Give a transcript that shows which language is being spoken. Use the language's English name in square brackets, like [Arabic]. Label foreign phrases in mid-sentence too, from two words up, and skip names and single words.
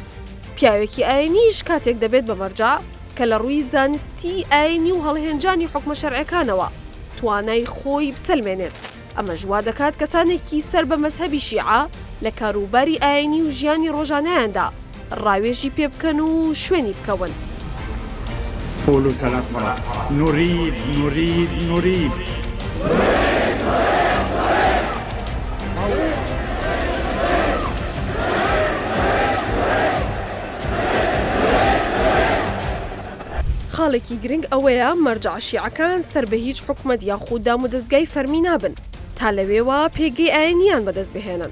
[Central Kurdish] پیاوێکی ئاینیش کاتێک دەبێت بە مەرجەع کە لە ڕووی زانستی ئاینی و هەڵهێنجانی حوکمە شەرعەکانەوە توانای خۆی بسەلمێنێت. ئەمە ژوا دەکات کەسانێکی سەر بە مەزهەبی شیعە لە کاروباری ئاینی و ژیانی ڕۆژانەیاندا ڕاوێژی پێ بکەن و شوێنی بکەون. [Arabic] قولوا 3 مرات نريد نريد نريد. [Central Kurdish] خاڵێکی گرنگ ئەوەیە مەرجەع شیعەکان سەر بە هیچ حکومەت یاخود دام و دەستگای فەرمی نابن تا لەوێوە پێگەی ئاینیان بەدەست بهێنن.